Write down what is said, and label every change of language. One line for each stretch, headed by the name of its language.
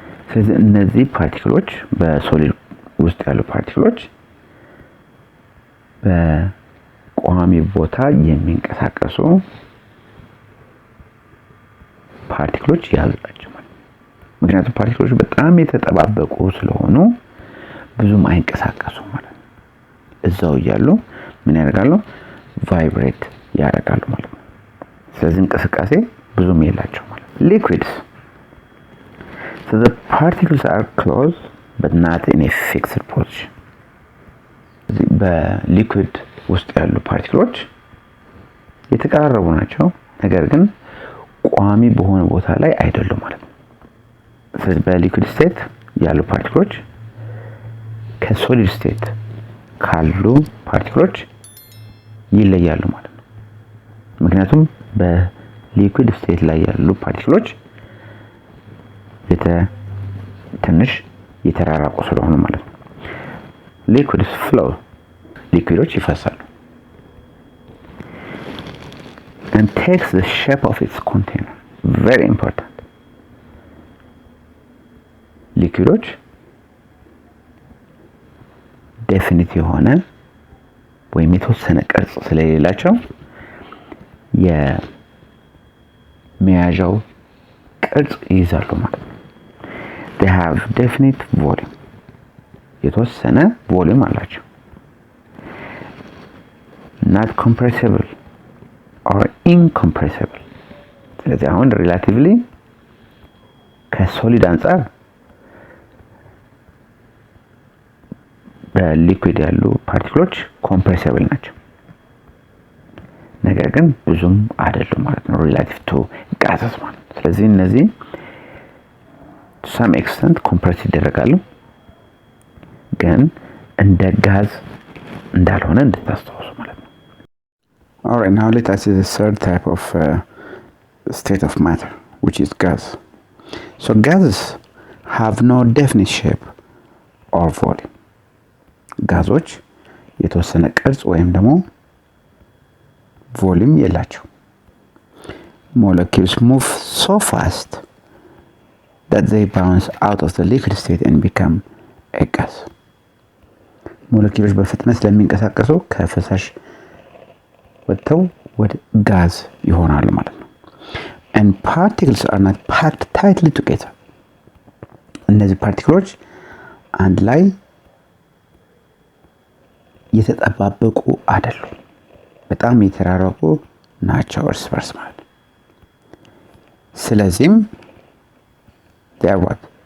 Amharic: ስለዚህ እነዚህ ፓርቲክሎች በሶሊድ ውስጥ ያሉ ፓርቲክሎች በቋሚ ቦታ የሚንቀሳቀሱ ፓርቲክሎች ያዙላቸው ማለት ነው። ምክንያቱም ፓርቲክሎች በጣም የተጠባበቁ ስለሆኑ ብዙም አይንቀሳቀሱ ማለት ነው። እዛው እያሉ ምን ያደርጋሉ? ቫይብሬት ያደርጋሉ ማለት ነው። ስለዚህ እንቅስቃሴ ብዙም የላቸው ማለት ነው። Liquids.
English: So the particles are close but not in a fixed position.
Amharic: በሊኩዊድ ውስጥ ያሉ ፓርቲክሎች የተቀራረቡ ናቸው፣ ነገር ግን ቋሚ በሆነ ቦታ ላይ አይደሉም ማለት ነው። ስለዚህ በሊኩዊድ ስቴት ያሉ ፓርቲክሎች ከሶሊድ ስቴት ካሉ ፓርቲክሎች ይለያሉ ማለት ነው። ምክንያቱም በሊኩዊድ ስቴት ላይ ያሉ ፓርቲክሎች ትንሽ የተራራቁ ስለሆኑ ማለት ነው።
English: Liquids flow.
Amharic: ሊኩዊዶች ይፈሳሉ
English: and takes the shape of its container. Very important.
Amharic: ሊኩዊዶች ዴፊኒት የሆነ ወይም የተወሰነ ቅርጽ ስለሌላቸው የመያዣው ቅርጽ ይይዛሉ ማለት ነው።
English: They have definite volume.
Amharic: የተወሰነ ቮሊዩም አላቸው።
English: Not compressible or incompressible.
Amharic: ስለዚህ አሁን ሪላቲቭሊ ከሶሊድ አንፃር በሊኩዊድ ያሉ ፓርቲክሎች ኮምፕሬሲብል ናቸው፣ ነገር ግን ብዙም አይደሉም ማለት ነው ሪላቲቭ ቱ ጋዝስ ማለት ነው። ስለዚህ እነዚህ
English: to some extent compress
Amharic: ይደረጋሉ፣ ግን እንደ ጋዝ እንዳልሆነ እንድታስተውሉ ማለት ነው።
English: Alright, now let us see the third type of state of matter, which is gas. So gases have no definite shape or volume.
Amharic: ጋዞች የተወሰነ ቅርጽ ወይም ደግሞ ቮሊዩም የላቸው።
English: Molecules move so fast that they bounce out of the liquid state and become a gas.
Amharic: ሞለኪውሎች በፍጥነት ስለሚንቀሳቀሱ ከፈሳሽ ወጥተው ወደ ጋዝ ይሆናሉ ማለት ነው።
English: And particles are not packed tightly together.
Amharic: እነዚህ ፓርቲክሎች አንድ ላይ የተጠባበቁ አይደሉም፣ በጣም የተራራቁ ናቸው እርስ በርስ ማለት ነው። ስለዚህም
English: they are what?